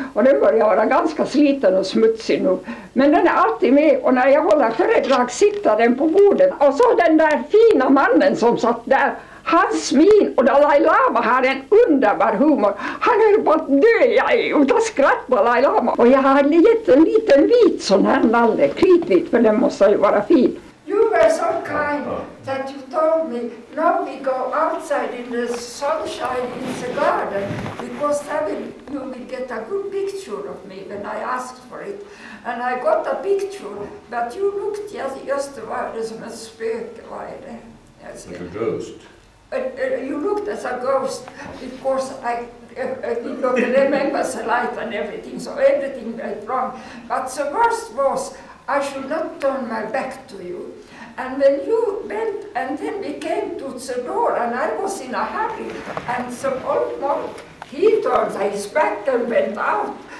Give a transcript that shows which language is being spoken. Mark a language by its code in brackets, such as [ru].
[sv] Och den börjar vara ganska sliten och smutsig nu. Men den är alltid med och när jag håller föredrag sitter den på bordet. Och så den där fina mannen som satt där. Hans min och Dalai Lama har en underbar humor. Han höll på att dö utan skratt på Dalai Lama. Och jag hade gett en liten vit sån här nalle, kritvit, för den måste ju vara fin. [en] You were so kind that you told me, now we go outside in the sunshine in the garden, because you will get a good picture of me when I asked for it. And I got a picture, but you looked just [sv] som en spöke, vad är det? [en] Like a ghost. You looked as a ghost, because I did not remember the light and everything, so everything went wrong. But the worst was, I should not turn my back to you. And when you went, and then we came to the door, and I was in a hurry, and the old monk, he turned his back and went out.